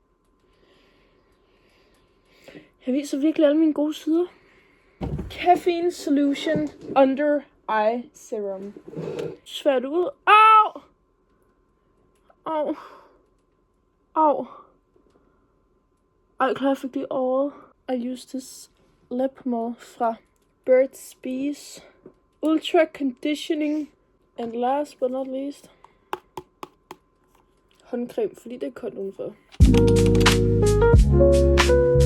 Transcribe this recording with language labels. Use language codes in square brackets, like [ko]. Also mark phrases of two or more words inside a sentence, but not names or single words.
[da] Jeg viser virkelig alle mine gode sider. Caffeine Solution Under Eye Serum. Svært ud. Au! Au. Au. Ej, klar, fik det over. [en] I use this lip more fra Burt's Bees. Ultra Conditioning. And last but not least. [da] Håndcreme, fordi det er koldt udenfor.